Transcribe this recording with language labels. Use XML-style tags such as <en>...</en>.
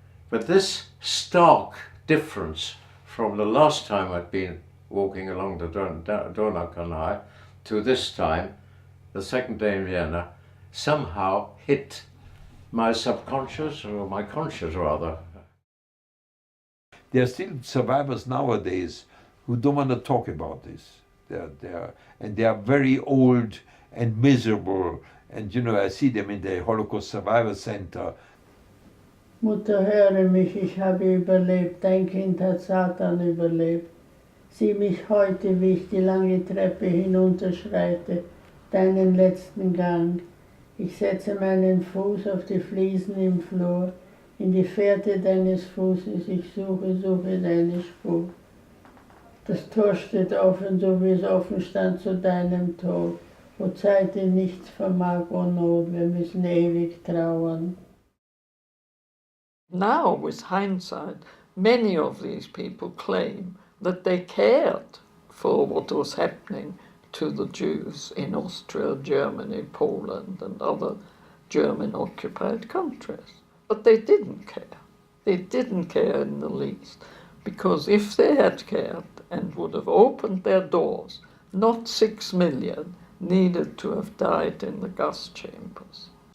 <en>But this stark difference from the last time I'd been walking along the Donaukanal to this time, the second day in Vienna, somehow hit my subconscious, or my conscious rather. There are still survivors nowadays who don't want to talk about this. They are very old and miserable. And you know, I see them in the Holocaust Survivor Center.</en> <de>Mutter, höre mich, ich habe überlebt. Dein Kind hat Satan überlebt. Sieh mich heute, wie ich die lange Treppe hinunterschreite, deinen letzten Gang. Ich setze meinen Fuß auf die Fliesen im Flur, in die Fährte deines Fußes, ich suche, suche deine Spur. Das Tor steht offen, so wie es offen stand zu deinem Tod. Wo Zeit in nichts vermag, o Not, wir müssen ewig trauern.</de> <en>Now, with hindsight, many of these people claim that they cared for what was happening to the Jews in Austria, Germany, Poland, and other German-occupied countries. But they didn't care. They didn't care in the least, because if they had cared and would have opened their doors, not 6 million needed to have died in the gas chambers.</en>